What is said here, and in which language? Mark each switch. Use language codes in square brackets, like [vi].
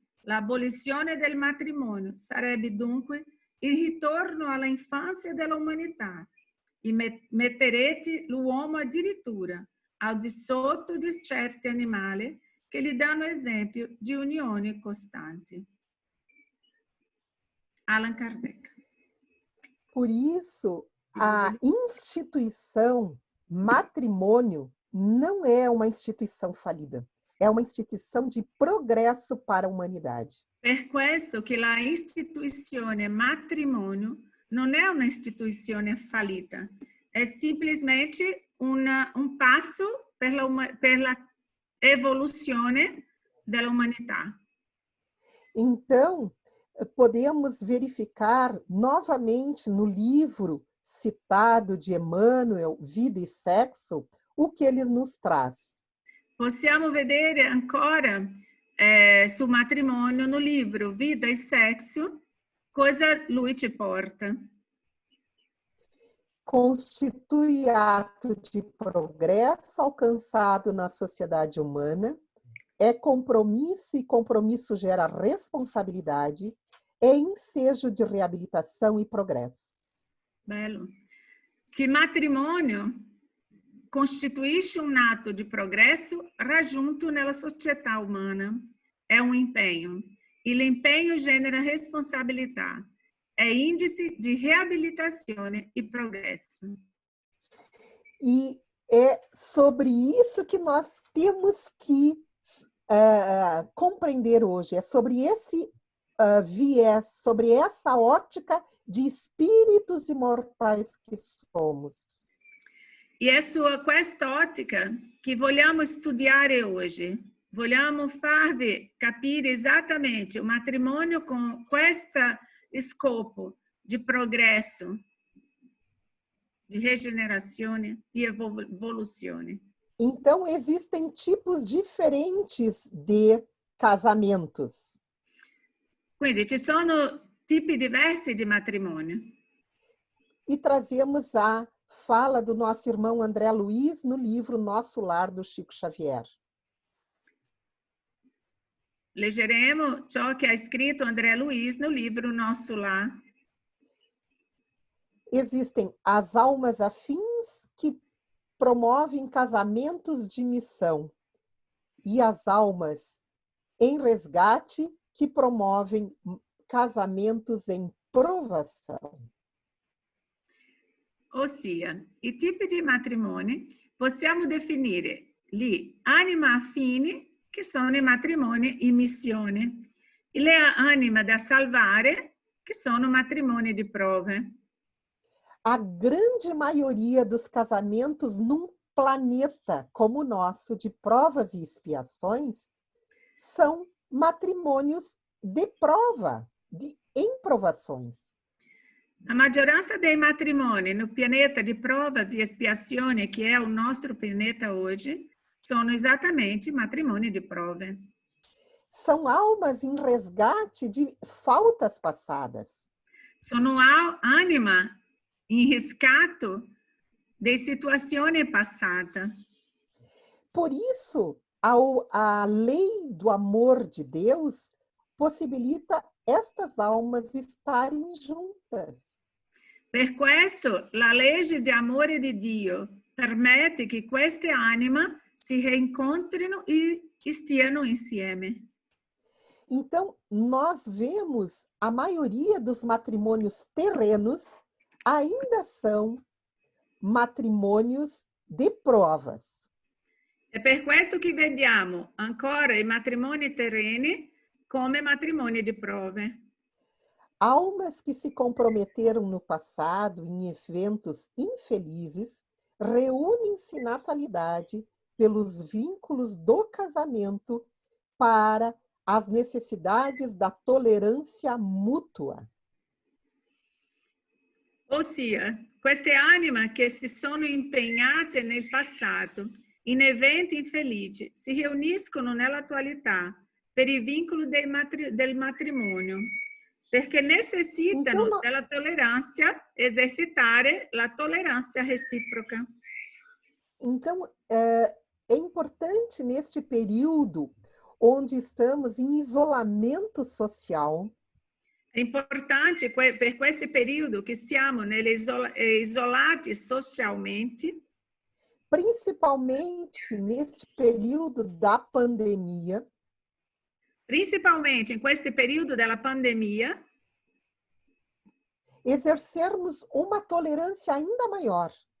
[it] L'abolizione del matrimonio sarebbe dunque il ritorno alla infanzia dell'umanità e metterete l'uomo addirittura al di sotto di certi animali che gli danno esempio di unione costante. Allan Kardec. [pt] Por isso, a instituição matrimônio não é uma instituição falida. É uma instituição de progresso para a humanidade. [it] Per questo che la istituzione matrimonio non è una istituzione fallita, è semplicemente un passo per la evoluzione dell'umanità. [pt] Então, podemos verificar novamente no livro citado de Emmanuel, Vida e Sexo, o que ele nos traz. [it] Possiamo vedere ancora sul matrimonio [pt] no livro [it] Vida e Sexo cosa lui ci porta. [pt] Constitui ato de progresso alcançado na sociedade humana, é compromisso e compromisso gera responsabilidade, é ensejo de reabilitação e progresso. [it] Bello. Che il matrimonio costituisce un atto di progresso raggiunto nella società umana. È un impegno. E l'impegno genera responsabilità. È [pt] índice de [it] reabilitazione e progresso. [pt] E é sobre isso que nós temos que compreender hoje. É sobre esse viés, sobre essa ótica de espíritos imortais que somos. [it] E è su questa ottica che vogliamo studiare oggi. Vogliamo farvi capire esattamente o matrimonio con questo scopo di progresso, de regenerazione e evoluzione. [pt] Então, existem tipos diferentes de casamentos. [it] Quindi ci sono tipi diversi di matrimonio. [pt] E trazemos a fala do nosso irmão André Luiz no livro Nosso Lar, do Chico Xavier. [it] Leggeremo ciò che ha scritto André Luiz [pt] no livro [it] Nosso Lar. [pt] Existem as almas afins que promovem casamentos de missão e as almas em resgate que promovem casamentos em provação. [it] Ossia, i tipi di matrimoni possiamo definire gli anima affini, che sono i matrimoni in missione, e le anima da salvare, che sono matrimoni di prove. [pt] A grande maioria dos casamentos num planeta como o nosso, de provas e expiações, são matrimônios de prova, em provações. [it] A maggioranza dei matrimoni no pianeta di provas e expiazioni, che è il nostro pianeta oggi, sono esattamente matrimoni di prove. [pt] São almas em resgate de faltas passadas. [it] Sono anima in riscatto di situazioni passate. [pt] Por isso, a lei do amor de Deus possibilita estas almas estarem juntas. [it] Per questo, la legge di amore di Dio permette che queste anime si reincontrino e stiano insieme. [pt] Então, nós vemos a maioria dos matrimônios terrenos ainda são matrimônios de provas. [it] È per questo che vediamo ancora i matrimoni terreni come matrimoni di prove. [pt] Almas que se comprometeram no passado em eventos infelizes reúnem-se na atualidade pelos vínculos do casamento para as necessidades da tolerância mútua. [it] Ossia, queste anime che si sono impegnate nel passato in eventi infelici si riuniscono nell'attualità per i vincoli del matrimonio, perché necessitano [pt] Então, [it] della tolleranza, esercitare la tolleranza reciproca. [pt] Então, é importante neste período onde estamos em isolamento social. [it] È importante per questo periodo che siamo isolati socialmente, [pt] principalmente neste período da pandemia, [it] principalmente in questo periodo della pandemia, [pt] exercermos uma tolerância ainda maior.